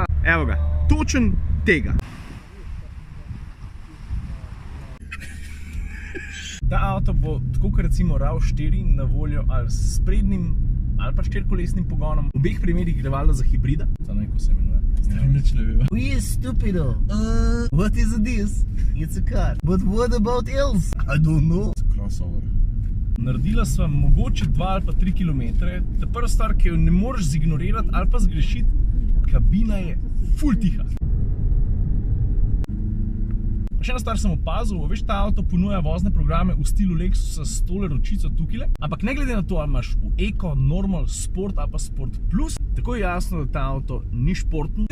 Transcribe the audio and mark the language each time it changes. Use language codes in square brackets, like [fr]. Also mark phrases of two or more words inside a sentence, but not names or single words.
[sl] Evo ga, točen tega. Ta avto bo, tako kot recimo RAV4, na voljo ali s prednjim ali pa štirikolesnim pogonom. V obeh primerih gre valjda za hibrida. To ne vem, kako se imenuje. Nič ne vem. [en] We are stupido. What is this? It's a car. But what about else? I don't know. Crossover. [sl] Naredila sva mogoče 2 ali pa 3 kilometre. Ta prva stvar, ki jo ne moreš zignorirati ali pa zgrešiti, kabina je ful tiha. Še ena stvar sem opazil, veš, ta avto ponuja vozne programe v stilu Lexusa s tole ročico tukile, ampak ne glede na to, ali imaš v Eco, Normal, Sport ali pa Sport Plus, tako je jasno, da ta avto ni športen.